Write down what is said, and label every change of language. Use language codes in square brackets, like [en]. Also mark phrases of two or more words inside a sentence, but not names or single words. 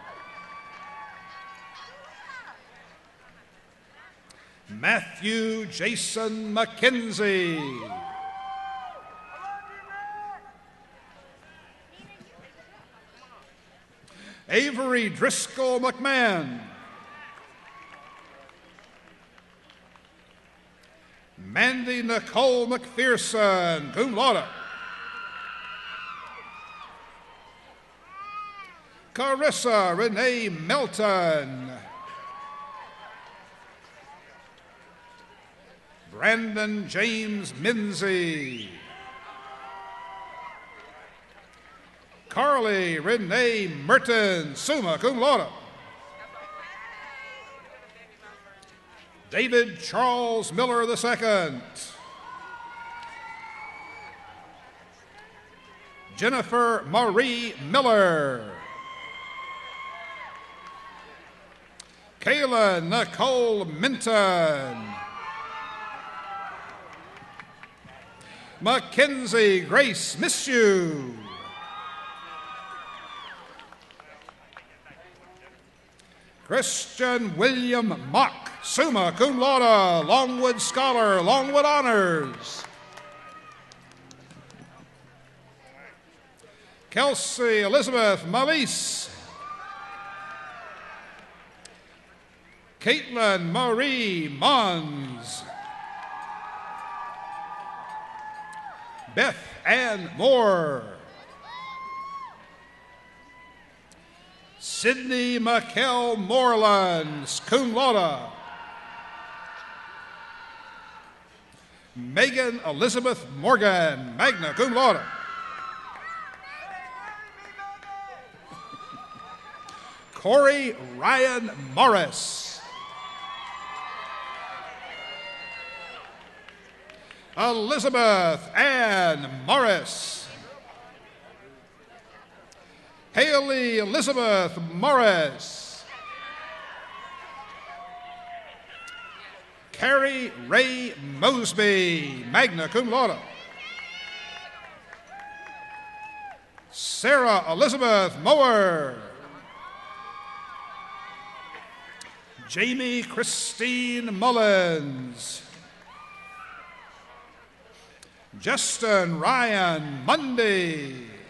[en] Matthew Jason McKenzie. Avery Driscoll McMahon. Mandy Nicole McPherson, [la] cum laude. [en] Carissa Renee Melton. Brandon James Minzy. Carly Renee Merton, [la] summa cum laude. [en] David Charles Miller II. Jennifer Marie Miller. Kayla Nicole Minton. Mackenzie Grace Mishu. Christian William Mock, [la] summa cum laude, [en] Longwood Scholar, Longwood Honors. Kelsey Elizabeth Malise. Caitlin Marie Mons. Beth Ann Moore. Sydney McKell Moreland, [la] cum laude. [en] Megan Elizabeth Morgan, [la] magna cum laude. [en] Corey Ryan Morris. Elizabeth Ann Morris. Haley Elizabeth Morris. Carrie Ray Mosby, [la] magna cum laude. [en] Sarah Elizabeth Mower. Jamie Christine Mullins. Justin Ryan Mundy.